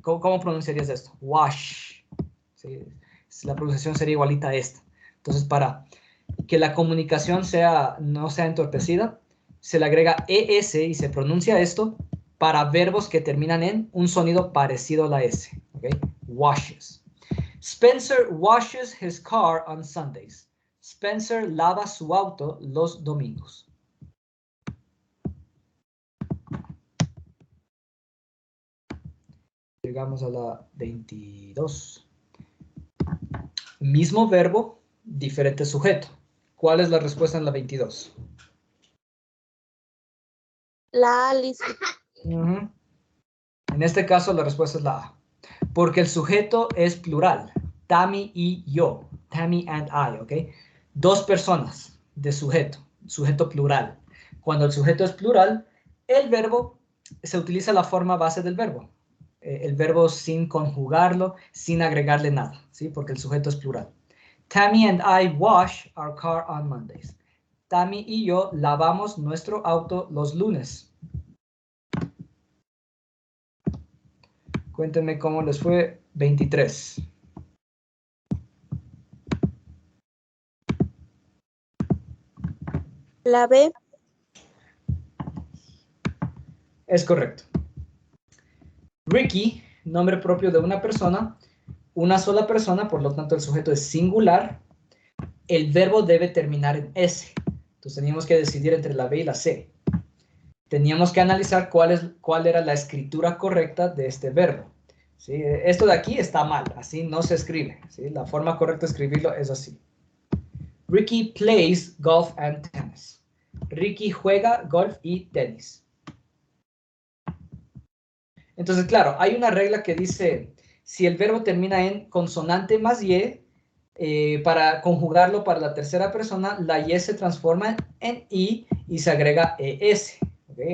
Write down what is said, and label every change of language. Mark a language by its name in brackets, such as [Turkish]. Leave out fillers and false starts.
[Spanish] ¿Cómo pronunciarías esto? Wash. ¿Sí? La pronunciación sería igualita a esta. Entonces, para que la comunicación no sea entorpecida, se le agrega ES y se pronuncia esto para verbos que terminan en un sonido parecido a la S. [English] ¿Okay? Washes. Spencer washes his car on Sundays. [Spanish] Spencer lava su auto los domingos. Llegamos a la 22. Mismo verbo, diferente sujeto. ¿Cuál es la respuesta en la 22? La A, Liz. En este caso la respuesta es la A. Porque el sujeto es plural. Tammy y yo. [English] Tammy and I, [Spanish] ¿ok? Dos personas de sujeto. Sujeto plural. Cuando el sujeto es plural, el verbo se utiliza la forma base del verbo. El verbo sin conjugarlo, sin agregarle nada, ¿sí? Porque el sujeto es plural. [English] Tammy and I wash our car on Mondays. [Spanish] Tammy y yo lavamos nuestro auto los lunes. Cuéntenme cómo les fue. 23. La B. Es correcto. Ricky, nombre propio de una persona, una sola persona, por lo tanto el sujeto es singular. El verbo debe terminar en S. Entonces teníamos que decidir entre la B y la C. Teníamos que analizar cuál era la escritura correcta de este verbo. ¿Sí? Esto de aquí está mal, así no se escribe. ¿Sí? La forma correcta de escribirlo es así. [English] Ricky plays golf and tennis. [Spanish] Ricky juega golf y tenis. Entonces, claro, hay una regla que dice, si el verbo termina en consonante más y, para conjugarlo para la tercera persona, la y se transforma en i y se agrega es. ¿Okay?